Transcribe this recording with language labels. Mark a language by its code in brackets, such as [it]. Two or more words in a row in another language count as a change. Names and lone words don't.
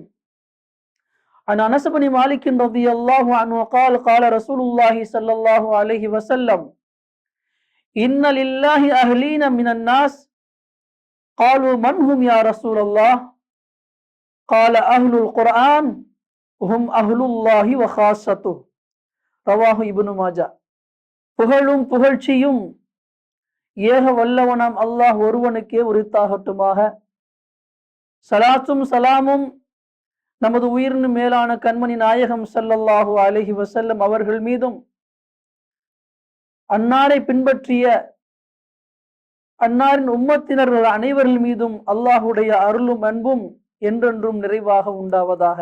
[ar] عن أنس بن مالك رضي الله عنه قال قال رسول الله صلى الله عليه وسلم: إن لله أهلين من الناس. قالوا من هم يا رسول الله؟ قال أهل القرآن هم أهل الله وخاصته. رواه ابن ماجه. [ta] புகழும் புகழ்ச்சியும் ஏக வல்லவனாம் அல்லாஹ் ஒருவனுக்கே உரித்தாகட்டுமாக. சலாத்தும் சலாமும் நமது உயிரினும் மேலான கண்மணி நாயகம் [ar] صلى الله عليه وسلم [ta] அவர்கள் மீதும், அன்னாரை பின்பற்றிய அன்னாரின் உம்மத்தினர்கள் அனைவர்கள் மீதும் அல்லாஹுடைய அருளும் அன்பும் என்றென்றும் நிறைவாக உண்டாவதாக.